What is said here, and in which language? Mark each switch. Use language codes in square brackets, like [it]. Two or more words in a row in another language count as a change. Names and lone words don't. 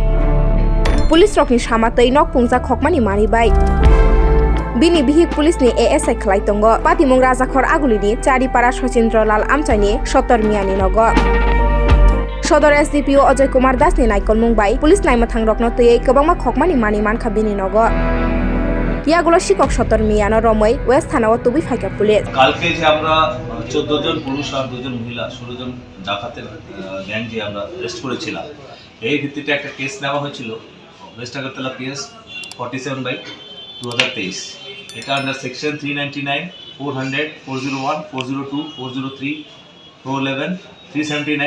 [trp] Police rokni samatei nok pungjak khokmani manibai. Bini bihik police ni ASI khlai tongo patimung rajakhor Agoli ni Tripura Sochindralal Amchani 70 miyani nogo. Sodor SDPO Ajay Kumar Das ni naikol mungbai police naimathang rokno tei kwbangma khokmani mani mankha bini nogo. ইয়াগুলো শিকক 70 মিয়ানো রমই ওয়েস্ট থানা ও তুবি ফাইকা পুলিশ [bn] কালকে যে আমরা 14 জন পুরুষ আর 2 জন মহিলা 16 জন ডাকাতের গ্যাং যে আমরা অ্যারেস্ট করেছিলাম এই ভিত্তিতে একটা কেস নেওয়া হয়েছিল ওয়েস্ট আগরতলা পিএস 47/2023 এটা [en] under section [bn] 399 400 401 402 403 411 379